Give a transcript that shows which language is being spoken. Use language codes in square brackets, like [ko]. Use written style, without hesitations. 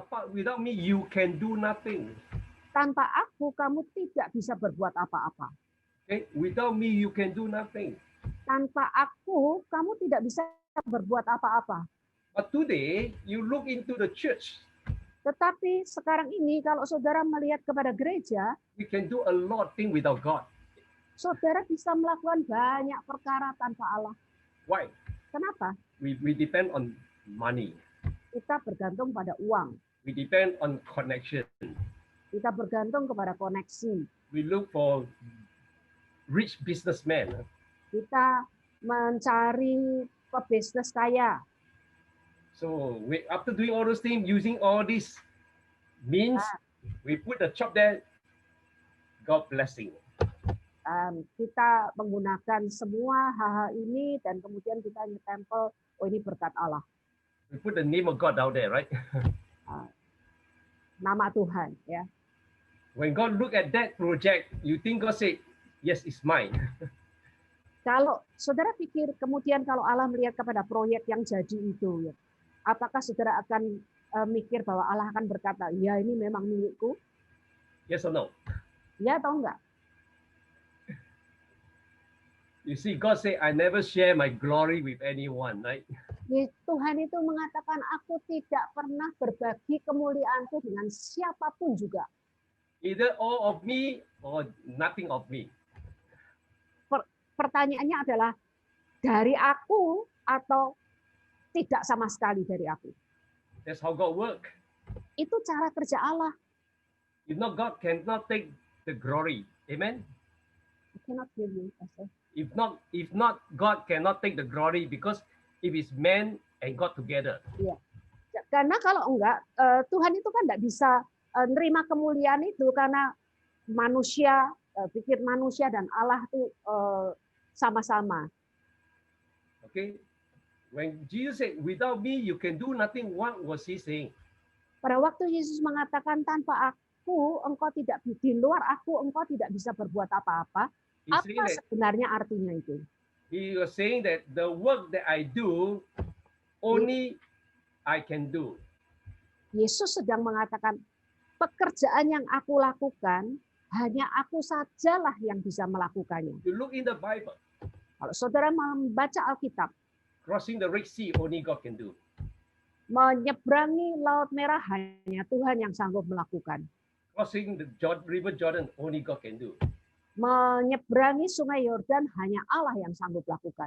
[en] Without me, you can do nothing. [id] Tanpa aku kamu tidak bisa berbuat apa-apa. [en] Okay? Without me, you can do nothing. [id] Tanpa aku kamu tidak bisa berbuat apa-apa. [en] But today, you look into the church. [id] Tetapi sekarang ini kalau saudara melihat kepada gereja, [en] We can do a lot of things without God. [id] saudara bisa melakukan banyak perkara tanpa Allah. [en] Why? [id] Kenapa? [en] We depend on money. [id] Kita bergantung pada uang. [en] We depend on connection. [id] Kita bergantung kepada koneksi. [en] We look for rich businessmen. [id] Kita mencari pebisnis kaya. [en] So after doing all those things, using all these means, we put the chop there. God blessing. [id] Kita menggunakan semua hal-hal ini dan kemudian kita nyetempel, oh ini berkat Allah. [en] We put the name of God out there, right? [id] Nama Tuhan, ya. [en] When God look at that project, you think God say, yes, it's mine. [id] Kalau saudara pikir kemudian kalau Allah melihat kepada proyek yang jadi itu, ya, apakah saudara akan mikir bahwa Allah akan berkata, ya ini memang milikku? [en] Yes or no? [id] Ya atau enggak? [en] You see, God say, I never share my glory with anyone, right? [id] Tuhan itu mengatakan, aku tidak pernah berbagi kemuliaanku dengan siapapun juga. [en] Either all of me or nothing of me. [id] Pertanyaannya adalah, dari aku atau tidak sama sekali dari aku? [en] That's how God work. [id] Itu cara kerja Allah. [en] If not, God cannot take the glory. Amen. I cannot hear you, Pastor. If not, God cannot take the glory because if it's man and God together. [id] Karena kalau enggak, Tuhan itu kan enggak bisa nerima kemuliaan itu karena manusia, pikir manusia dan Allah itu sama-sama. [en] Okay. When Jesus said, "Without me, you can do nothing," what was he saying? [id] Pada waktu Yesus mengatakan tanpa aku, engkau tidak di luar aku, engkau tidak bisa berbuat apa-apa. [en] He's [id] Apa [en] saying that, [id] sebenarnya artinya itu? [en] he was saying that the work that I do, only I can do. [id] Yesus sedang mengatakan pekerjaan yang aku lakukan hanya aku sajalah yang bisa melakukannya. [en] You look in the Bible, [id] Kalau saudara membaca Alkitab, [en] crossing the Red Sea, only God can do. [id] menyeberangi Laut Merah hanya Tuhan yang sanggup melakukan. [en] Crossing the River Jordan, only God can do. [id] Menyeberangi Sungai Yordan hanya Allah yang sanggup lakukan.